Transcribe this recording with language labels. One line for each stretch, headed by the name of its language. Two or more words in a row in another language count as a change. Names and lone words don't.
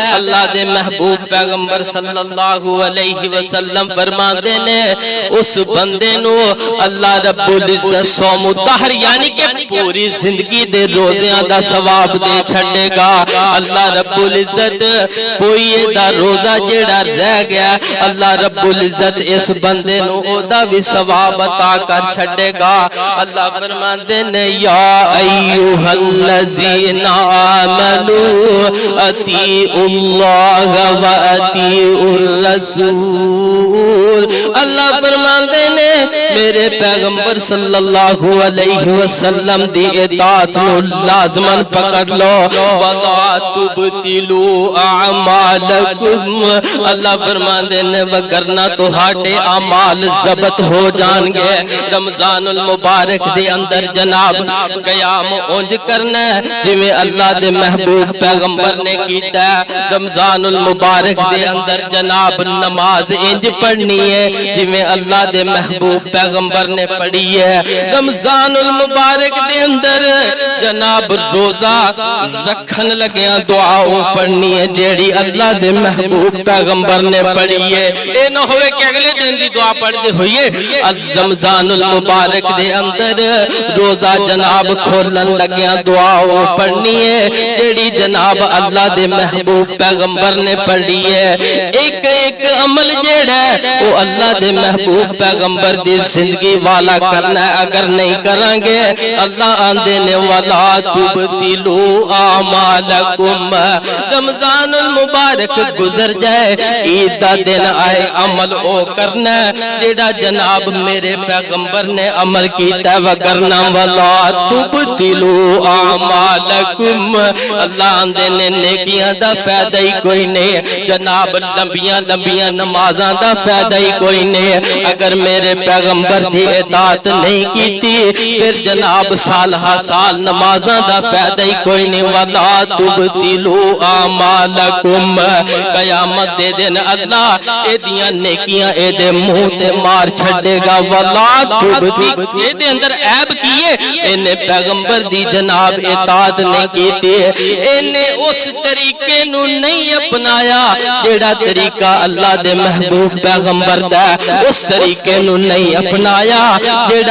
Punjabi: اللہ دے محبوب پیغمبر
Arabic: صلی اللہ علیہ وسلم
Punjabi: فرماندے نے اس بندے نو اللہ رب العزت
Arabic: صوم الدہر
Punjabi: یعنی کہ پوری زندگی دے روزیاں دا ثواب دے چھڑے گا۔ اللہ رب العزت کوئی دا روزہ جیڑا رہ گیا اللہ رب العزت اس بندے نو او دا بھی ثواب عطا کر چھڑے گا۔ اللہ فرماندے نے
Arabic: یا ایوہ الذین الذین آمنوا اطیعوا اللہ و اطیعوا الرسول۔
Punjabi: اللہ فرماندے نے میرے پیغمبر
Arabic: صلی اللہ علیہ وسلم
Punjabi: دی اطاعت نو لازمن پکڑ لو،
Arabic: وَلَا تُبْتِلُوا أَعْمَالَكُمْ۔
Punjabi: اللہ فرماندے نے وگرنہ تہاڈے اعمال ضبط ہو جان گے۔ رمضان المبارک دے اندر جناب قیام اونج کرنا ہے جویں اللہ دے محبوب پیغمبر نے کیتا ہے۔ رمضان المبارک دے اندر جناب نماز انج پڑھنی ہے جویں اللہ دے محبوب پیغمبر نے پڑھی ہے۔ رمضان المبارک دے اندر جناب روزہ رکھن لگیاں دعا پڑھنی ہے جیڑی اللہ دے محبوب پیغمبر نے پڑھی ہے۔ اے نہ ہوئے کہ اگلے دن دی دعا پڑھتے ہوئے رمضان المبارک دے اندر روزہ جناب کھولن لگیاں دعا پڑھنی ہے جیڑی جناب اللہ دے محبوب پیغمبر نے پڑھی ہے۔ ایک ایک عمل جیڑا ہے وہ اللہ دے محبوب پیغمبر دی زندگی والا کرنا ہے، اگر نہیں کریں گے اللہ آندے نے
Arabic: وَلَا تُبْتِلُوا أَعْمَالَكُمْ۔
Punjabi: رمضان المبارک گزر جائے عید دا دن آئے عمل او کرنا ہے جیڑا جناب میرے پیغمبر نے عمل کیتا ہے، وگرنہ
Arabic: وَلَا تُبْتِلُوا أَعْمَالَكُمْ۔
Punjabi: اللہ آندے نے نیکیاں دا فائدہ ہی کوئی نہیں، جناب لمبیاں لمبیاں نمازاں دا فائدہ ہی کوئی نہیں، اگر میرے پیغمبر دی اطاعت نہیں کیتی پھر جناب سالہ سال نمازاں دا فائدہ ہی کوئی نہیں۔
Arabic: وَلَا تُبْتِلُوا أَعْمَالَكُمْ۔
Punjabi: قیامت دے دن اللہ اے دیاں نیکیاں اے دے منہ تے مار چھڑے گا۔
Arabic: وَلَا تُبْتِلُوا،
Punjabi: اے دے اندر عیب کیے انہیں پیغمبر دی جناب اطاعت نہیں کیتی، انہیں اس طریقے نو نہیں اپنایا جیڑا طریقہ اللہ دے محبوب پیغمبر دا، اس طریقے نو نہیں اپنایا جیڑا